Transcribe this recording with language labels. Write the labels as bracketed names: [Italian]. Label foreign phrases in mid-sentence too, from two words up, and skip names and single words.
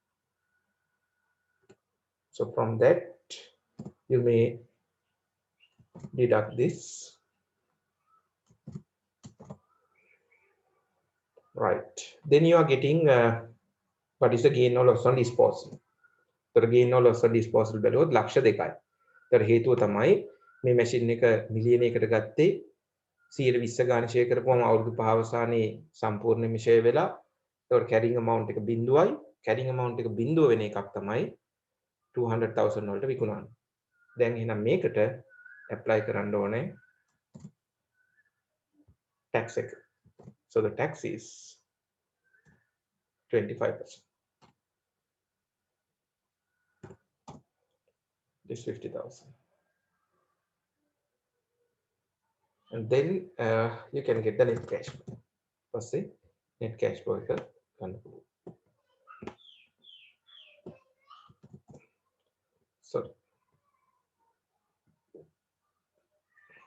[English] So from that, you may deduct this. Right. Then you are getting what is the gain or loss on disposal. So gain or loss on disposal [Sinhala] බැලුවොත් ලක්ෂ 2යි. ඒතර හේතුව තමයි මේ මැෂින් එක මිලියන එකකට ගත්තේ 120 ගාන ෂෙයා කරපුවම අවුරුදු 5 අවසානයේ සම්පූර්ණයෙන්ම ෂෙයා වෙලා ඒතර [English] carrying amount [Sinhala] එක බිඳුවයි. [English] carrying amount [Sinhala] එක බිඳුව වෙන එකක් තමයි 200,000 වලට විකුණන්නේ. දැන් එහෙනම් මේකට apply කරන්න ඕනේ tax එක. [English] So the tax is 25%. This 50,000. And then you can get the net cash flow. Let's say net cash flow [Sinhala] එක ගන්න පුළුවන්. [English] So